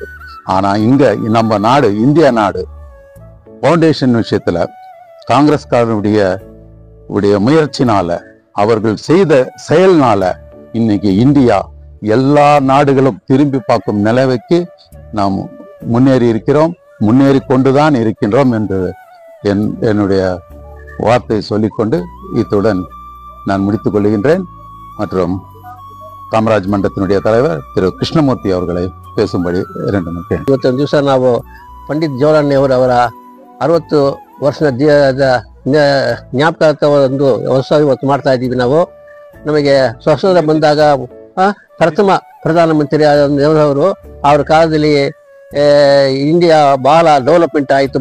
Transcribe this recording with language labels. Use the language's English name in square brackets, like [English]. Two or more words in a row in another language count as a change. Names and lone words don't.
[Tamil] ஆனா இங்க நம்ம நாடு, இந்திய நாடு, பவுண்டேஷன் விஷயத்துல காங்கிரஸ்காரனுடைய முயற்சினால, அவர்கள் செய்த செயல்னால இன்னைக்கு இந்தியா எல்லா நாடுகளும் திரும்பி பார்க்கும் நிலைமைக்கு நாம் முன்னேறி இருக்கிறோம், முன்னேறி கொண்டுதான் இருக்கின்றோம் என்று என்னுடைய வார்த்தையை சொல்லிக்கொண்டு இத்துடன் நான் முடித்துக் கொள்கின்றேன். மற்றும் ಕಾಮರಾಜ್ ಮಂಡಲத்தினுடைய தலைவர் திரு கிருஷ்ணமூர்த்தி அவர்களை பேசும்படி 2 நிமிಷம். [Kannada] ಇವತ್ತು ದಿವಸ ನಾವು ಪಂಡಿತ್ ಜವಾಹರ್ಲಾಲ್ ನೆಹರು ಅವರ 60 ವರ್ಷದ ಜ್ಞಾಪಕ ಒಂದು ಉತ್ಸವ ಇವತ್ತು ಮಾಡ್ತಾ ಇದ್ದೀವಿ. ನಾವು ನಮಗೆ ಸ್ವಾತಂತ್ರ್ಯ ಬಂದಾಗ ಪ್ರಥಮ ಪ್ರಧಾನಮಂತ್ರಿ ಆದ ನೆಹರು ಅವರು, ಅವರ ಕಾಲದಲ್ಲಿ ಇಂಡಿಯಾ ಬಹಳ ಡೆವಲಪ್ಮೆಂಟ್ ಆಯಿತು.